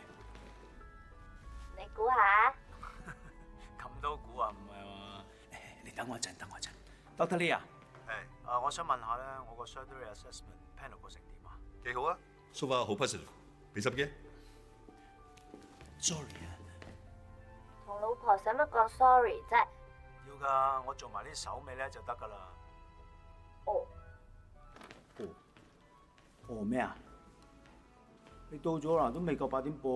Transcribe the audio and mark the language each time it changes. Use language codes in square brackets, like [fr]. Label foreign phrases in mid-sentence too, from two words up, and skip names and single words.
[yue] 你估下？咁都估啊？唔係嘛？你等我一陣，等我一陣。Dr. Lee 啊，我想問下咧，我個 surgery assessment panel 個成點啊？幾好啊 ， [en] so far [yue] 好 positive，俾心機。 Sorry 啊，同老婆使乜講 sorry 啫？要㗎，我做埋啲手尾咧就得㗎啦。哦，哦咩啊？你到咗啦，都未夠8點半。